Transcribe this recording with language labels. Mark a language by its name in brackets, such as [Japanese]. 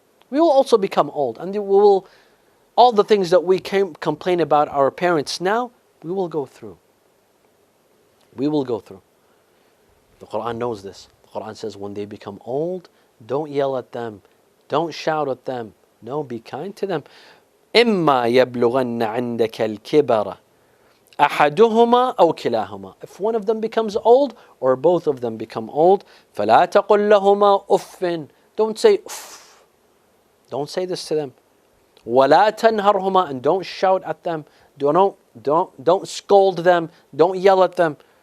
[English] We will also become old, and all the things that we complain about our parents now, we will go through. We will go through. The Quran knows this. The Quran says when they become old, don't yell at them, don't shout at them. No, be kind to them. [Arabic] إما يبلغن عندك الكبر أحدهما أو كلاهما. [English] If one of them becomes old or both of them become old, [Arabic] فلا تقل لهما أف. [English] Don't say uff. Don't say this to them. [Arabic] ولا تنهرهما, [English] and don't shout at them. Don't scold them. Don't yell at them.